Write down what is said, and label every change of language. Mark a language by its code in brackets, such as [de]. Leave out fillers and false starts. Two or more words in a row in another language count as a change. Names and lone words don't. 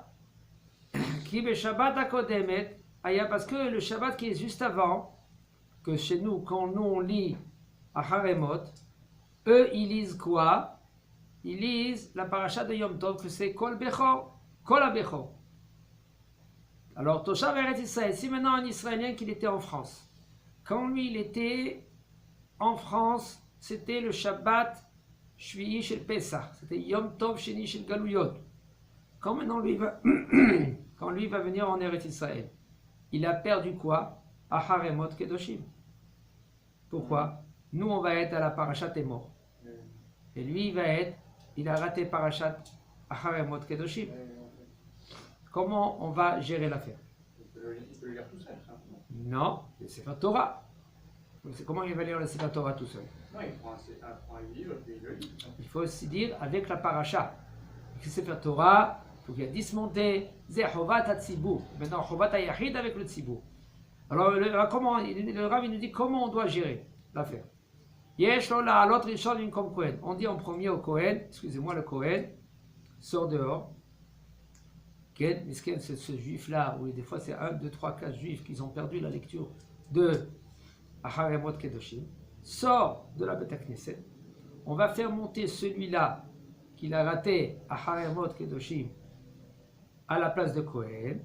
[he] כי בשבת הקודמת, [fr] parce que le Shabbat qui est juste avant, que chez nous, quand nous on lit Haremot, eux ils lisent quoi? Ils lisent la paracha de Yom Tov, que c'est [he] כל בכור, כל הבכור. [fr] Alors, [he] תושב ארץ ישראל, [fr] si maintenant un Israélien qu'il était en France, quand lui il était en France, c'était le [he] שבת שביעי של פסח, [fr] c'était [he] יום טוב שני של גלויות. [fr] Quand maintenant quand lui va venir en Eretz Israël, il a perdu quoi? Acharemot Kedoshim. Pourquoi? Nous on va être à la Parashat Emor. Et lui il a raté Parashat Acharemot Kedoshim. Comment on va gérer l'affaire? Il peut le lire tout seul, simplement. Non, le [he] ספר תורה. [fr] Comment il va lire le [he] ספר תורה [fr] tout seul? Non, il prend un livre et puis il le lit. Il faut aussi dire avec la paracha. Le [he] ספר תורה, [fr] il faut qu'il y ait dismonté, c'est [he] חובת הציבור. [fr] Maintenant, [he] חובת היחיד [fr] avec le Tzibur. Alors, le Rav il nous dit comment on doit gérer l'affaire. [he] יש לו לעלות ראשון במקום כהן. [fr] On dit en premier au Kohen, excusez-moi, le Kohen sort dehors. C'est ce juif-là, où des fois c'est 1, 2, 3, 4 juifs qui ont perdu la lecture de Acharemot Kedoshim, sort de la [he] בית כנסת. [fr] On va faire monter celui-là qu'il a raté Acharemot Kedoshim à la place de Kohen.